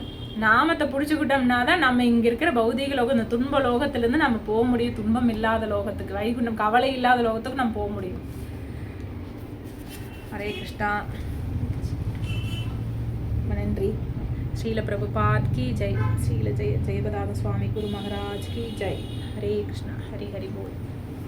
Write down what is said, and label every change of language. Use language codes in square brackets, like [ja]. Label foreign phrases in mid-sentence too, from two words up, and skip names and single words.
[ta] நாமத்தை பிடிச்சுக்கிட்டோம்னா தான் நம்ம இங்க இருக்கிற பௌதிக லோகம், இந்த துன்ப லோகத்திலிருந்து நம்ம போக முடியும். துன்பம் இல்லாத லோகத்துக்கு, வைகுண்டம் கவலை இல்லாத லோகத்துக்கு நம்ம போக முடியும். ஹரே கிருஷ்ணா. நன்றி. [hi] ஸ்ரீல பிரபுபாத் की जय. श्रील जयपदानंद स्वामी गुरु महाराज की जय. हरे कृष्णा. हरि हरि बोल.